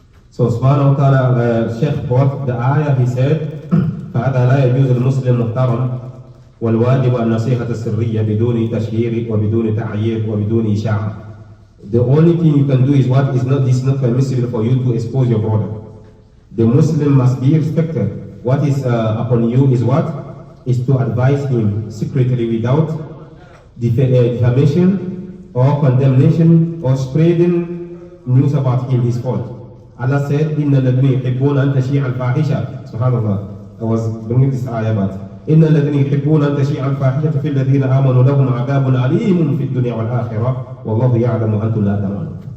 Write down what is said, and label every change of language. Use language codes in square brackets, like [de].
[en] So subhanahu wa ta'ala, Sheikh brought the ayah, he said, [ar] فَهَذَا لَا يَجُوزُ الْمُسْلِمُ مُحْتَرَمْ وَالْوَاجِبُ النَّصِيحَةَ السِّرِّيَّةَ بِدُونِ تَشْهِيرٍ وَبِدُونِ تَعْيِيرٍ وَبِدُونِ إِشَاعَةٍ. [en] The only thing you can do is what is not, this is not permissible for you to expose your brother. The Muslim must be respected. What is upon you is what? Is to advise him secretly without defamation or condemnation or spreading news about him, his fault. Allah said, [ar] إِنَّ الَّذِينَ يُحِبُّونَ أَن تَشِيعَ الْفَاحِشَةَ. Subhanallah. [en] I was bringing this ayah, but [ar] إِنَّ الَّذِينَ يُحِبُّونَ أَن تَشِيعَ الْفَاحِشَةَ فِي الَّذِينَ آمَنُوا لَهُمْ عَذَابٌ أَلِيمٌ فِي الدُّنْيَا وَالْآخِرَةِ وَاللَّهُ يَعْلَمُ وَأَنْتُمْ لَا تَعْلَمُونَ.